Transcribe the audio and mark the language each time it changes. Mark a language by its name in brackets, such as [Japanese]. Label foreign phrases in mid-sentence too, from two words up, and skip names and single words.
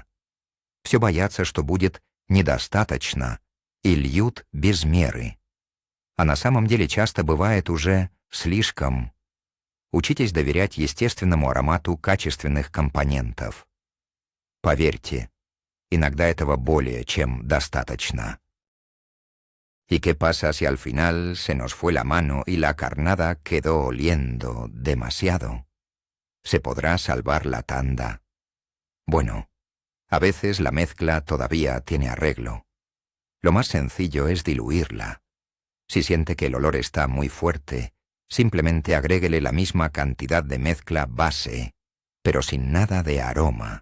[Russian] Все боятся, что будет недостаточно, и льют без меры. А на самом деле часто бывает уже слишком. Учитесь доверять естественному аромату качественных компонентов. Поверьте, иногда этого более чем достаточно. [Spanish] ¿Y qué pasa si al final se nos fue la mano y la carnada quedó oliendo demasiado? ¿Se podrá salvar la tanda? Bueno, a veces la mezcla todavía tiene arreglo. Lo más sencillo es diluirla. Si siente que el olor está muy fuerte, simplemente agréguele la misma cantidad de mezcla base, pero sin nada de aroma.